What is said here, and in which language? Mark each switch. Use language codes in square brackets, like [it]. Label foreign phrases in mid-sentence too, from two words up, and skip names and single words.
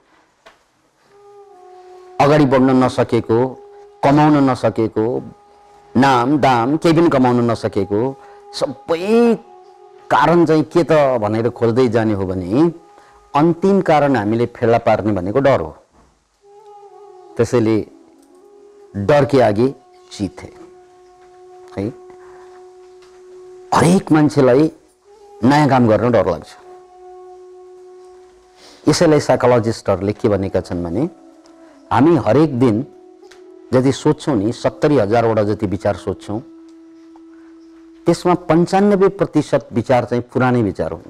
[ne] अगाडि बढ्न नसकेको, कमाउन नसकेको, नाम दाम केही पनि कमाउन नसकेको सबै कारण चाहिँ के त भनेर खोज्दै जाने हो भने अन्तिम कारण हामीले फेला पार्ने भनेको डर हो। [hi] त्यसैले डर के आगे जीत है। [ne] हरेक मान्छेलाई नयाँ काम गर्न डर लाग्छ। यसैलाई साइकोलोजिस्टहरूले के भनेका छन् भने हामी हरेक दिन जति सोच्छौं नि 70,000 जति विचार सोच्छौं, त्यसमा 95% विचार चाहिँ पुरानै विचार हुन्छ।